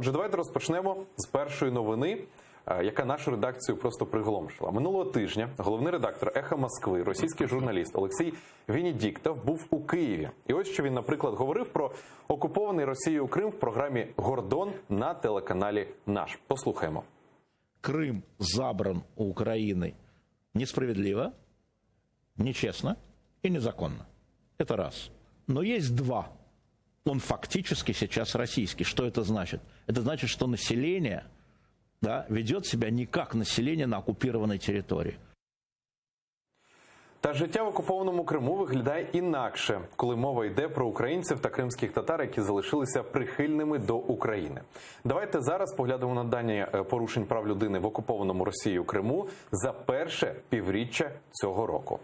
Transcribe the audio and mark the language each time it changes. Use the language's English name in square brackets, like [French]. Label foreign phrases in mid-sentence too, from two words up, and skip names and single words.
[Ukrainian] Отже, давайте розпочнемо з першої новини, яка нашу редакцію просто приголомшила. Минулого тижня головний редактор «Ехо Москви», російський журналіст Олексій Венедіктов був у Києві. І ось що він, наприклад, говорив про окупований Росією Крим в програмі «Гордон» на телеканалі «Наш». Послухаємо. [Russian] Крым забран у Украины несправедливо, нечестно и незаконно. Это раз. Но есть два. Он фактически сейчас российский. Что это значит? Это значит, что население ведет себя не как население на оккупированной территории. [Ukrainian] Та життя в окупованому Криму виглядає інакше, коли мова йде про українців та кримських татар, які залишилися прихильними до України. Давайте зараз поглянемо на дані порушень прав людини в окупованому Росією Криму за перше півріччя цього року.